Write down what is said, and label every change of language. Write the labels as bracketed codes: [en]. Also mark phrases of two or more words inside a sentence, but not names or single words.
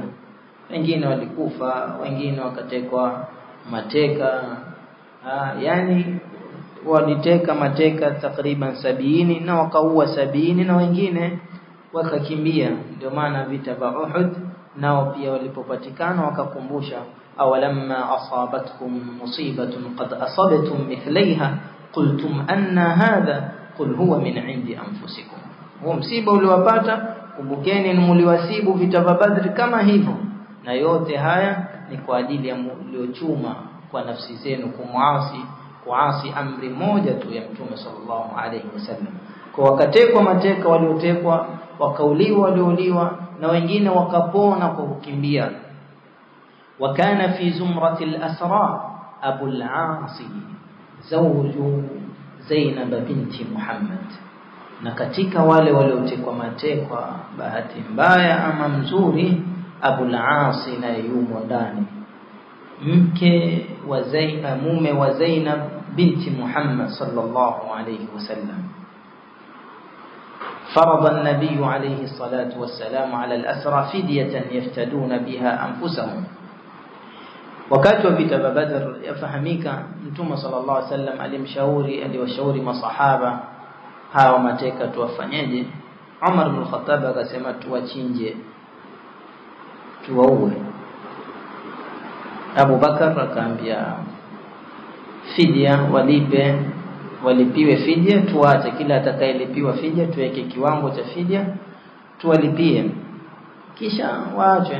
[sw] Wengine walikufa, wengine wakatekwa mateka. Yani waliteka mateka takriban 70 na wakaua 70, na wengine wakakimbia. Ndio maana vita vya Uhud nao pia walipopatikana wakakumbusha, [ar] أولما أصابتكم مصيبة قد أصبتم مثليها قلتم أنى هذا قل هو من عند أنفسكم. [sw] Huo msiba uliwapata, kumbukeni mliwasibu vita vya Badr kama hivyo, na yote haya ni kwa ajili ya mliochuma kwa nafsi zenu kuasi amri moja tu ya Mtume [ar] صلى الله عليه وسلم. [sw] Kwa wakatekwa mateka waliotekwa, wakauliwa waliouliwa, na wengine wakapona kwa kukimbia. [ar] وكان في زمرة الأسرى أبو العاص زوج زينب بنت محمد, [sw] na katika wale waliotekwa matekwa bahati mbaya ama mzuri, Abu al-As na yumo ndani, mke wa Zainab, mume wa Zainab binti Muhammad [ar] صلى الله عليه وسلم. فرض النبي عليه الصلاة والسلام على الأسرى فدية يفتدون بها أنفسهم. [sw] wakati wa vita vya Badr yafahamika, Mtume [ar] صلى الله عليه وسلم [sw] aliwashauri masahaba hawa mateka tuwafanyeje. Umar ibn Khattab akasema tuwachinje, tuwaue. Abu Bakar akaambia fidia walipiwe fidia, tuache kila atakayelipiwa fidia tuweke kiwango cha fidia tuwalipie, kisha waache.